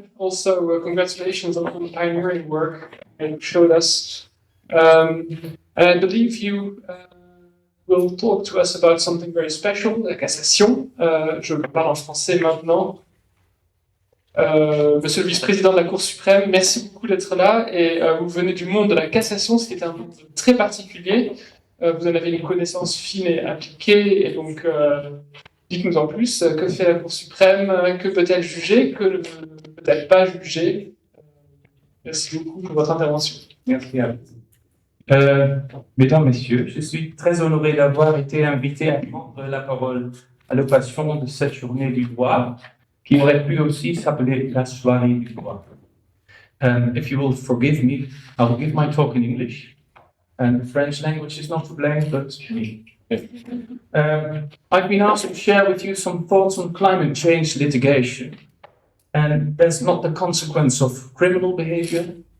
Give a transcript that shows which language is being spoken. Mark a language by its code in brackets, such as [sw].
[en] Also, congratulations on all the pioneering work you showed us. And I believe you will talk to us about something very special, la cassation. [fr] Je parle en français maintenant. Monsieur le vice-président de la Cour suprême, merci beaucoup d'être là. Et vous venez du monde de la cassation, ce qui est un monde très particulier. Vous en avez une connaissance fine et appliquée, et donc dites-nous en plus, que fait la Cour suprême, que peut-elle juger, que ne peut-elle pas juger. Merci beaucoup pour votre intervention. Merci à vous. Mesdames, Messieurs, je suis très honoré d'avoir été invité à prendre la parole à l'occasion de cette journée du droit, qui aurait pu aussi s'appeler la soirée du droit. [en] If you will forgive me, I will give my talk in English. And the French language is not to blame, but me. I've been asked to share with you some thoughts on climate change litigation. And that's not the consequence of criminal behavior.